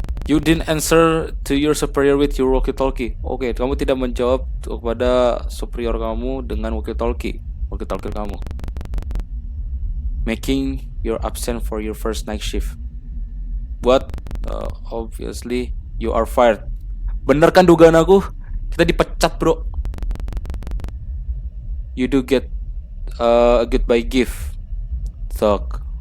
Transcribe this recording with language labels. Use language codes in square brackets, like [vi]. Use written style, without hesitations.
[en] You didn't answer to your superior with your walkie-talkie. [id] Oke, kamu tidak menjawab kepada superior kamu dengan walkie-talkie kamu. [en] Making your absent for your first night shift. But obviously you are fired. [id] Bener kan dugaan aku? Kita dipecat, bro. [en] You do get a goodbye gift. Thug.